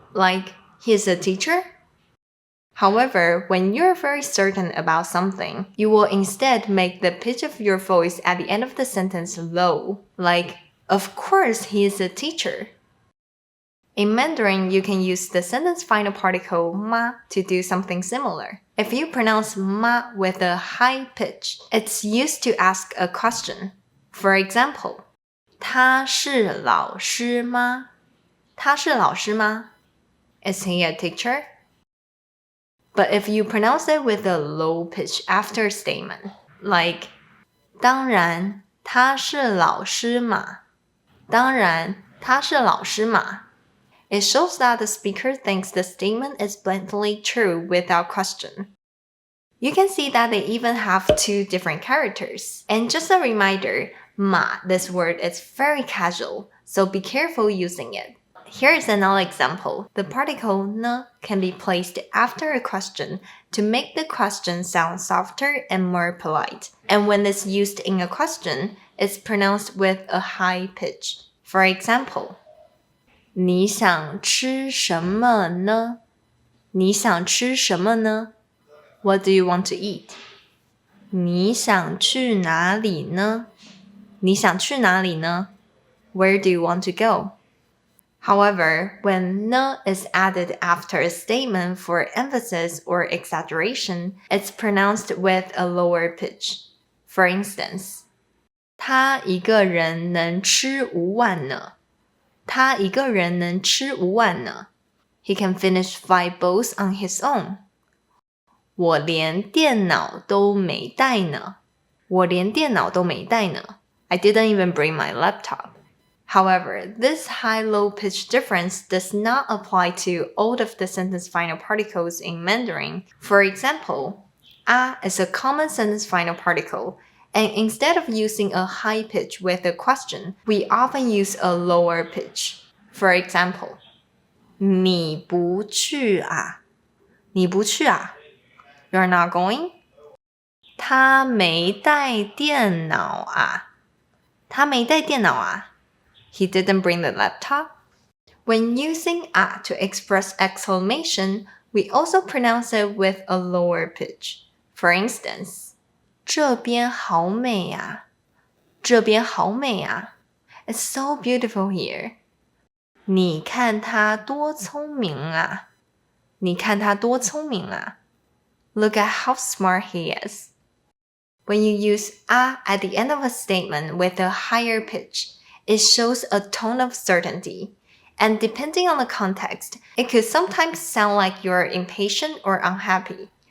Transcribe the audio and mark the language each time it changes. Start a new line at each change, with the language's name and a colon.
English: Like, he's a teacher? However, when you're very certain about something, you will instead make the pitch of your voice at the end of the sentence low. Like, of course he is a teacher. In Mandarin, you can use the sentence final particle ma to do something similar. If you pronounce ma with a high pitch, it's used to ask a question.
Chinese: For example, 他是老师吗? 他是老师吗?
English: Is he a teacher? But if you pronounce it with a low pitch after a statement, like
Chinese: 当然他是老师嘛,
English: 当然他是老师嘛, it shows that the speaker thinks the statement is blatantly true without question. You can see that they even have two different characters. And just a reminder, ma, this word is very casual, so be careful using it. Here is another example. The particle ne can be placed after a question to make the question sound softer and more polite. And when it's used in a question, it's pronounced with a high pitch.
Chinese: For example, 你想吃什么呢? 你想吃什么呢?
English: What do you want to eat?
Chinese: 你想去哪里呢?你想去哪里呢?
English: Where do you want to go? However, when ne is added after a statement for emphasis or exaggeration, it's pronounced with a lower pitch.
Chinese: For instance, 他一个人能吃5碗呢。他一个人能吃5碗呢。
English: He can finish 5 bowls on his own.
Chinese: 我连电脑都没带呢。我连电脑都没带呢。
English: I didn't even bring my laptop. However, this high-low pitch difference does not apply to all of the sentence final particles in Mandarin. For example, a is a common sentence final particle, and instead of using a high pitch with a question, we often use a lower pitch.
Chinese: For example, 你不去啊？你不去啊？
English: You're not going?
Chinese: 他没带电脑啊？他没带电脑啊？
English: He didn't bring the laptop. When using a to express exclamation, we also pronounce it with a lower pitch.
Chinese: For instance, 这边好美啊，这边好美啊。
English: It's so beautiful here.
Chinese: 你看他多聪明啊，你看他多聪明啊。
English: Look at how smart he is. When you use a at the end of a statement with a higher pitch, it shows a tone of certainty. And depending on the context, it could sometimes sound like you're impatient or unhappy.